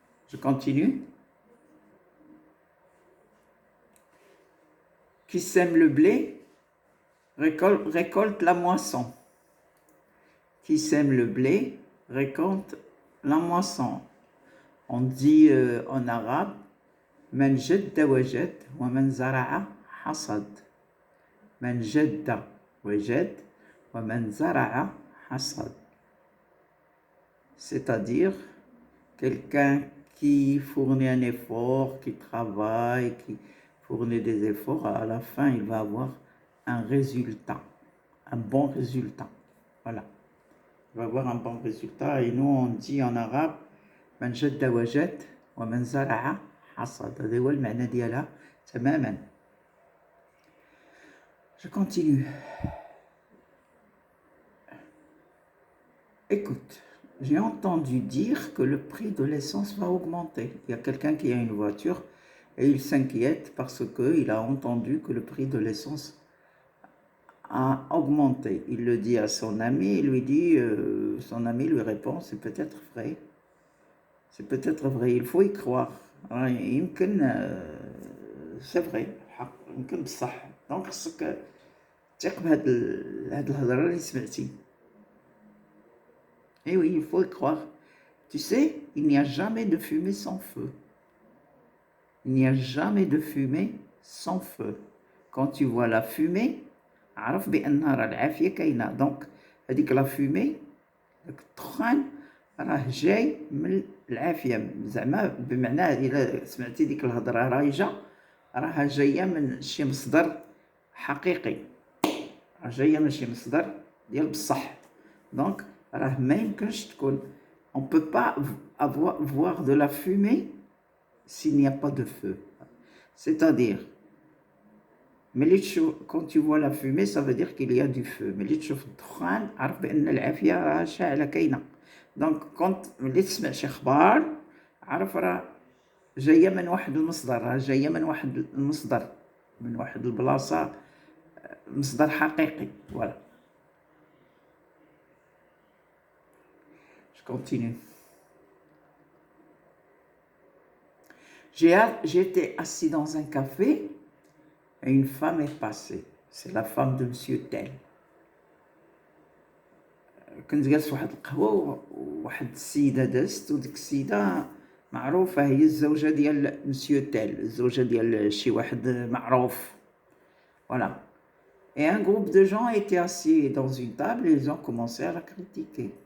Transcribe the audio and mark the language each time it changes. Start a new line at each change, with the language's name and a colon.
French: Je continue. Qui sème le blé récolte la moisson. Qui sème le blé récolte la moisson. On dit en arabe
Arabic: من جد وجد ومن زرع حصد. من جد وجد ومن زرع حصد.
French: C'est-à-dire quelqu'un qui fournit un effort, qui travaille, qui fournit des efforts, à la fin il va avoir un résultat, un bon résultat. Voilà, il va avoir un bon résultat. Et nous on dit en arabe
Arabic: من جد وجد ومن زرع حصد. هذا هو المعنى ديالها تماما.
French: Je continue. Écoute, j'ai entendu dire que le prix de l'essence va augmenter. Il y a quelqu'un qui a une voiture et il s'inquiète parce qu'il a entendu que le prix de l'essence a augmenté. Il le dit à son ami, il lui dit, son ami lui répond, c'est peut-être vrai. C'est peut-être vrai, il faut y croire. C'est vrai,
Arabic: يمكن بصح. Donc خصك تثق بهاد الهضره اللي سمعتي.
French: Eh oui, il faut y croire. Tu sais, il n'y a jamais de fumée sans feu. Il n'y a jamais de fumée sans feu. Quand tu vois la fumée,
Arabic: عرف بأن راه العافية كاينة. Donc هذيك لا فumée, داك الدخان راه جاي من العافية. زعما بمعنى إلا سمعتي ديك الهضرة رايجة راها جاية من شي مصدر حقيقي. راه جاية من شي مصدر ديال بصح. Donc راه ما يمكنش تكون.
French: On ne peut pas voir de la fumée s'il n'y a pas de feu. C'est-à-dire, quand tu vois la fumée, ça veut dire qu'il y a du feu.
Arabic: ملي تشوف الدخان عرف بأن العافية راه شاعلة كاينة.
French: Donc quand
Arabic: ملي تسمع شي خبار عرف راه جاية من واحد المصدر، راه جاية من واحد المصدر، من واحد البلاصة، مصدر حقيقي.
French: Voilà. Je continue. J'étais assis dans un café et une femme est passée. C'est la femme de Monsieur Tel.
Arabic: كنت جالس واحد القهوة وواحد السيدة دازت وديك السيدة معروفة هي الزوجة ديال مسيو تيل، الزوجة ديال شي واحد معروف.
French: Voilà. Et un groupe de gens étaient assis dans une table et ils ont commencé à la critiquer.